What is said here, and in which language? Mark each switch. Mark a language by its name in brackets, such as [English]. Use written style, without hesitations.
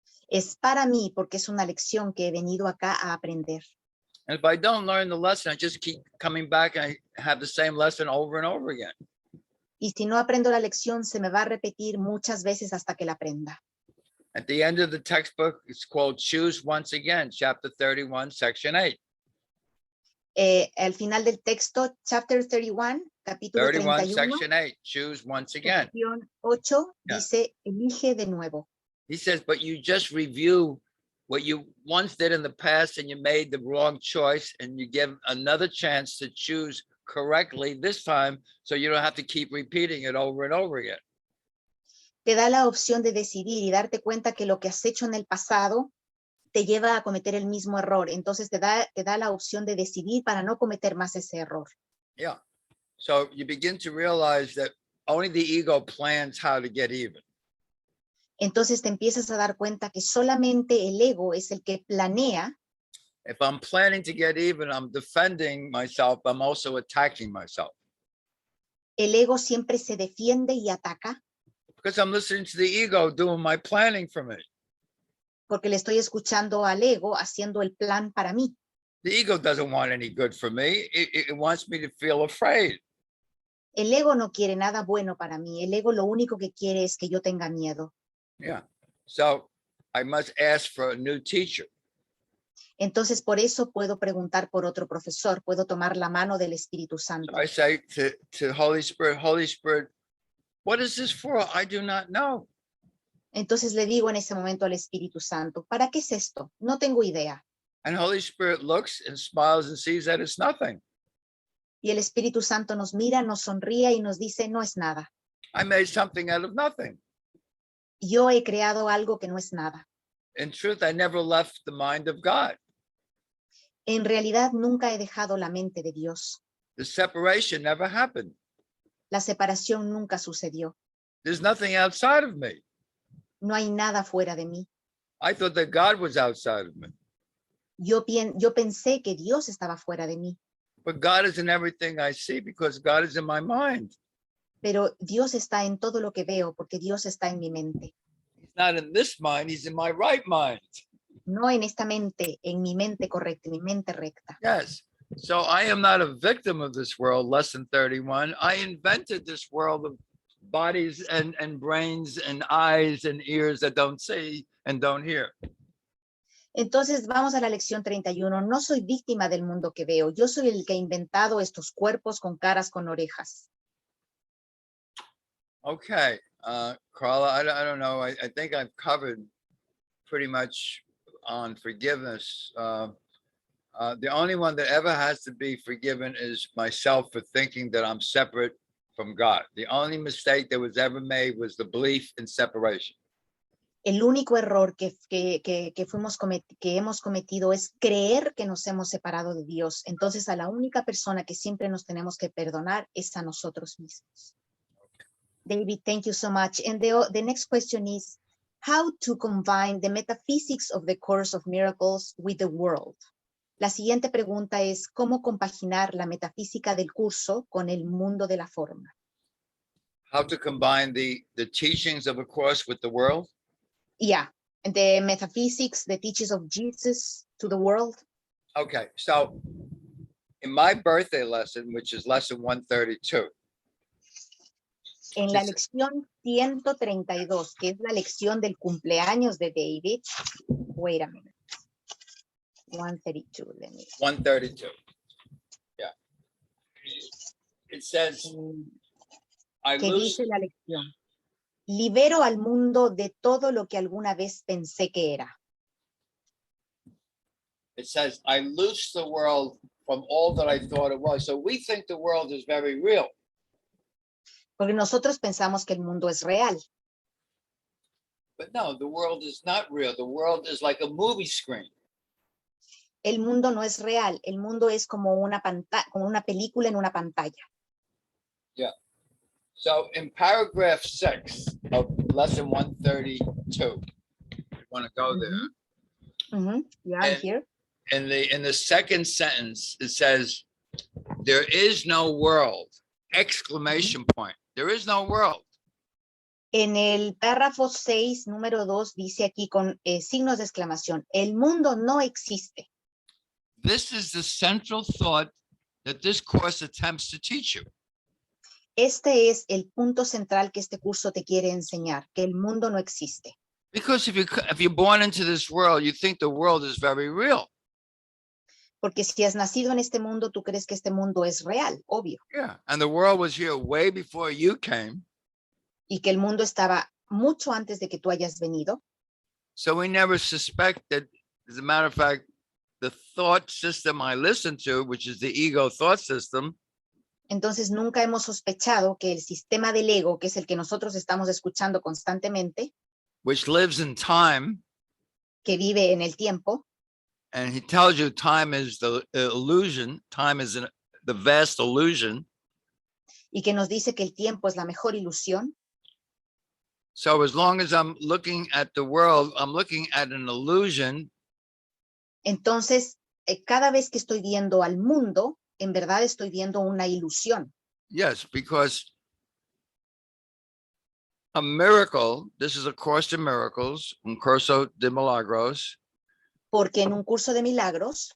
[Spanish] Es para mí porque es una lección que he venido acá a aprender. [English] And if I don't learn the lesson, I just keep coming back and I have the same lesson over and over again. [Spanish] Y si no aprendo la lección, se me va a repetir muchas veces hasta que la aprenda. [English] At the end of the textbook, it's called Choose Once Again, chapter 31, section 8. [Spanish] Al final del texto, [English] chapter 31, [Spanish] capítulo 31, 31, [English] section 8, choose once again. [Spanish] sección 8, [English] Yeah. [Spanish] dice, elige de nuevo. [English] He says, but you just review what you once did in the past and you made the wrong choice and you give another chance to choose correctly this time so you don't have to keep repeating it over and over again. [Spanish] Te da la opción de decidir y darte cuenta que lo que has hecho en el pasado te lleva a cometer el mismo error. Entonces te da la opción de decidir para no cometer más ese error. [English] Yeah. So you begin to realize that only the ego plans how to get even. [Spanish] Entonces te empiezas a dar cuenta que solamente el ego es el que planea. [English] If I'm planning to get even, I'm defending myself. I'm also attacking myself. [Spanish] El ego siempre se defiende y ataca [English] Because I'm listening to the ego doing my planning for me. [Spanish] porque le estoy escuchando al ego haciendo el plan para mí. [English] The ego doesn't want any good for me. It wants me to feel afraid. [Spanish] El ego no quiere nada bueno para mí. El ego lo único que quiere es que yo tenga miedo. [English] Yeah. So I must ask for a new teacher. [Spanish] Entonces, por eso puedo preguntar por otro profesor. Puedo tomar la mano del Espíritu Santo. [English] So I say to Holy Spirit, what is this for? I do not know. [Spanish] Entonces le digo en ese momento al Espíritu Santo, ¿para qué es esto? No tengo idea. [English] And Holy Spirit looks and smiles and sees that it's nothing. [Spanish] Y el Espíritu Santo nos mira, nos sonríe y nos dice, no es nada. [English] I made something out of nothing. [Spanish] Yo he creado algo que no es nada. [English] In truth, I never left the mind of God. [Spanish] En realidad nunca he dejado la mente de Dios. [English] The separation never happened. [Spanish] La separación nunca sucedió. [English] There's nothing outside of me. [Spanish] No hay nada fuera de mí. [English] I thought that God was outside of me. [Spanish] Yo pensé que Dios estaba fuera de mí. [English] But God is in everything I see because God is in my mind. [Spanish] Pero Dios está en todo lo que veo porque Dios está en mi mente. [English] He's not in this mind, he's in my right mind. [Spanish] No en esta mente, en mi mente correcta, en mi mente recta. [English] Yes. So I am not a victim of this world, lesson 31. I invented this world of bodies and brains and eyes and ears that don't see and don't hear. [Spanish] Entonces vamos a la lección 31. No soy víctima del mundo que veo. Yo soy el que ha inventado estos cuerpos con caras, con orejas. [English] Okay, Carla, I don't know. I think I've covered pretty much on forgiveness. The only one that ever has to be forgiven is myself for thinking that I'm separate from God. The only mistake that was ever made was the belief in separation. [Spanish] El único error que hemos cometido es creer que nos hemos separado de Dios. Entonces a la única persona que siempre nos tenemos que perdonar es a nosotros mismos. [English] David, thank you so much. And the next question is, how to combine the metaphysics of the Course of Miracles with the world? [Spanish] La siguiente pregunta es, ¿cómo compaginar la metafísica del curso con el mundo de la forma? [English] How to combine the teachings of a course with the world? Yeah, the metaphysics, the teachings of Jesus to the world. Okay, so in my birthday lesson, which is lesson 132. [Spanish] En la lección 132, que es la lección del cumpleaños de David. [English] Wait a minute. 132, let me. 132. Yeah. It says, I [Spanish] Que [English] lose. [Spanish] dice la lección. Libero al mundo de todo lo que alguna vez pensé que era. [English] It says, I loose the world from all that I thought it was. So we think the world is very real. [Spanish] Porque nosotros pensamos que el mundo es real. [English] But no, the world is not real. The world is like a movie screen. [Spanish] El mundo no es real. El mundo es como una película en una pantalla. [English] Yeah. So in paragraph 6 of lesson 132, you want to go there. Yeah, I'm here. In the second sentence, it says, there is no world, exclamation point. There is no world. [Spanish] En el párrafo 6, número 2, dice aquí con signos de exclamación, el mundo no existe. [English] This is the central thought that this course attempts to teach you. [Spanish] Este es el punto central que este curso te quiere enseñar, que el mundo no existe. [English] Because if you're born into this world, you think the world is very real. [Spanish] Porque si has nacido en este mundo, tú crees que este mundo es real, obvio. [English] Yeah, and the world was here way before you came. [Spanish] Y que el mundo estaba mucho antes de que tú hayas venido. [English] So we never suspect that, as a matter of fact, the thought system I listen to, which is the ego thought system, [Spanish] entonces nunca hemos sospechado que el sistema del ego, que es el que nosotros estamos escuchando constantemente, [English] which lives in time, [Spanish] que vive en el tiempo, [English] and he tells you time is the illusion, time is the vast illusion. [Spanish] y que nos dice que el tiempo es la mejor ilusión. [English] So as long as I'm looking at the world, I'm looking at an illusion. [Spanish] Entonces, cada vez que estoy viendo al mundo, en verdad estoy viendo una ilusión. [English] Yes, because a miracle, this is a course in miracles, [Spanish] un curso de milagros, Porque en un curso de milagros